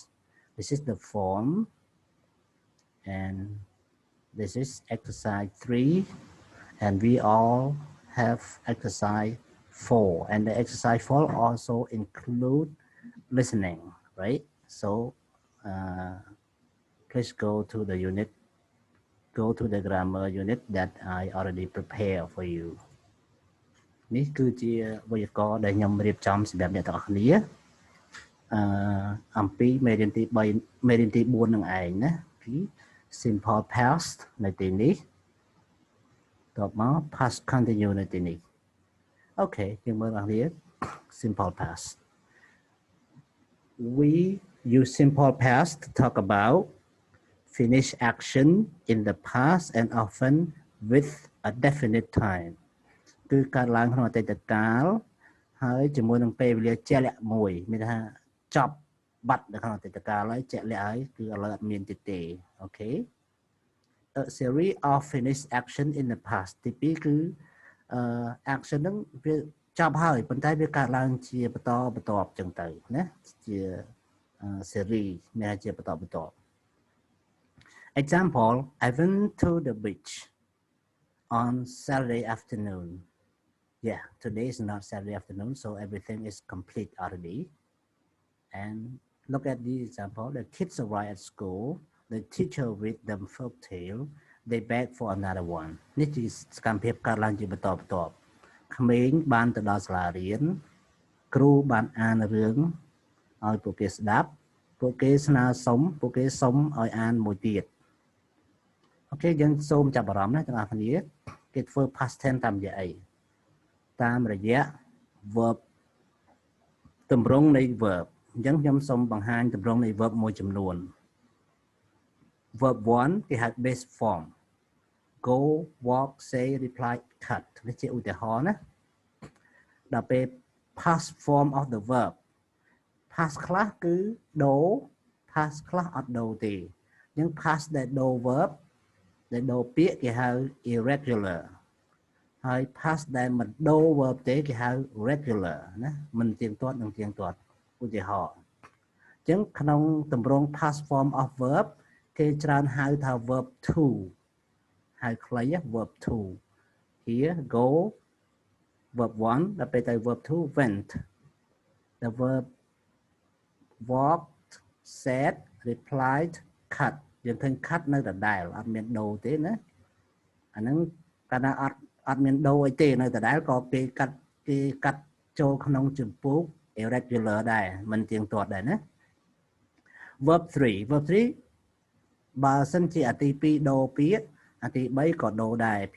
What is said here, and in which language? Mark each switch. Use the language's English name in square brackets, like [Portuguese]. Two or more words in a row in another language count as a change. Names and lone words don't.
[English] This is the form, and this is exercise 3, and we all have exercise 4, and the exercise 4 also include listening, right? So please go to the unit, go to the grammar unit that I already prepared for you. [Khmer] នេះគឺជាវេយ្យាករណ៍ដែលខ្ញុំរៀបចំសម្រាប់អ្នកទាំងអស់គ្នាអំពីមេរៀនទី3មេរៀនទី4នឹងឯងណាពី [English] simple past [Khmer] នៅទីនេះតបមក [English] past continuous [Khmer] នៅទីនេះអូខេយើងមើលអស់គ្នា [English] simple past we use simple past to talk about finish action in the past and often with a definite time [Khmer] គឺកើតឡើងក្នុងអតីតកាលហើយជាមួយនឹងពេលវេលាជាក់លាក់មួយមានថាចប់បាត់នៅក្នុងអតីតកាលហើយជាក់លាក់ហើយគឺឥឡូវអត់មានទៀតទេអូខេ [English] a series of finished action in the past [Khmer] ទី2គឺ action ហ្នឹងវាចប់ហើយប៉ុន្តែវាកើតឡើងជាបន្តបន្ទាប់ចឹងទៅណាជា series មានជាបន្តបន្ទាប់ [English] example I went to the beach on Saturday afternoon. Yeah, today is not Saturday afternoon, so everything is complete already. And look at the example. The kids arrive at school. The teacher read them folk tale. They beg for another one. [Khmer] នេះជាសកម្មភាពកើតឡើងជាបន្តបន្ទាប់ក្មេងបានទៅដល់សាលារៀនគ្រូបានអានរឿងឲ្យពួកគេស្ដាប់ពួកគេស្នើសុំពួកគេសុំឲ្យអានមួយទៀតអូខេយើងសូមចាប់អារម្មណ៍ណាទាំងអស់គ្នាគេធ្វើ [English] past tense [Khmer] តាមរយៈអីតាមរយៈ verb ទម្រង់នៃ verb អញ្ចឹងខ្ញុំសូមបង្ហាញទម្រង់នៃ verb មួយចំនួន [English] verb 1 [Khmer] គេហៅ [English] base form go walk say reply cut [Khmer] នេះជាឧទាហរណ៍ណាដល់ពេល [English] past form of the verb past ខ្លះ [Khmer] គឺដូរ past ខ្លះអត់ដូរទេអញ្ចឹង past ដែលដូរ verb ដែលដូរពាក្យគេហៅ irregular ហើយ past ដែលមិនដូរ verb ទេគេហៅ regular ណាមិនទៀងទាត់នឹងទៀងទាត់ឧទាហរណ៍អញ្ចឹងក្នុងទម្រង់ [English] past form of verb [Khmer] គេច្រើនហៅថា [English] verb to [Khmer] ហៅខ្លី [English] verb to here go verb 1 [Khmer] ដល់ពេលទៅ [English] verb 2 went the verb walked said replied cut [Khmer] យើងឃើញ cut នៅដដែលអត់មានដូរទេណាអាហ្នឹងកាលណាអត់មានដូរអីទេនៅដដែលក៏គេកាត់ចូលក្នុងជំពូក irregular ដែរមិនទៀងទាត់ដែរណា verb 3បើសិនជាអាទី2ដូរពាក្យអាទី3ក៏ដូរដែរភា